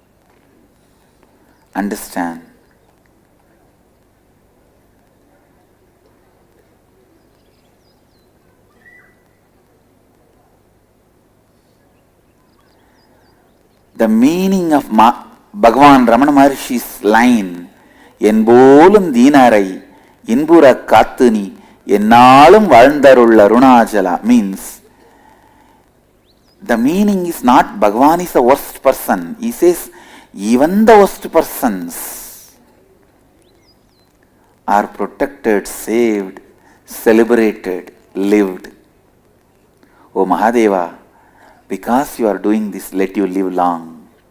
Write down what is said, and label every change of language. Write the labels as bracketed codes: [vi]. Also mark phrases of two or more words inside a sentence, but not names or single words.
[en] Understand? The meaning of Bhagavan Ramana Maharshi's line, [ta] என்பொல்லும் தீனரை இன்புறக் காத்து நீ என்னாளும் வாழ்ந்தருள் அருணாசலா, [en] means the meaning is not Bhagavan is the worst person. He says even the worst persons are protected, saved, celebrated, lived. O Mahadeva, because you are doing this, let you live long.